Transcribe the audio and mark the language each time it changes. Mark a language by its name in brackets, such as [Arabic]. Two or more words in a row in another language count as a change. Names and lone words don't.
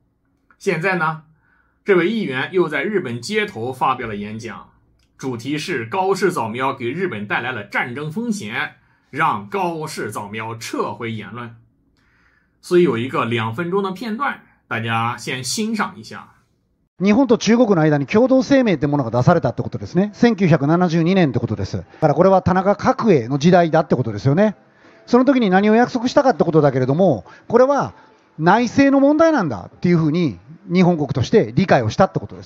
[Chinese] 现在呢，这位议员又在日本街头发表了演讲，主题是高市早苗给日本带来了战争风险，让高市早苗撤回言论。所以有一个2分钟的片段，大家先欣赏一下。 [Japanese] 日本と中国の間に共同声明というものが出されたってことですね。1972年ってことです。だからこれは田中角栄の時代だってことですよね。その時に何を約束したかってことだけれども、これは内政の問題なんだっていうふうに日本国として理解をしたってことです。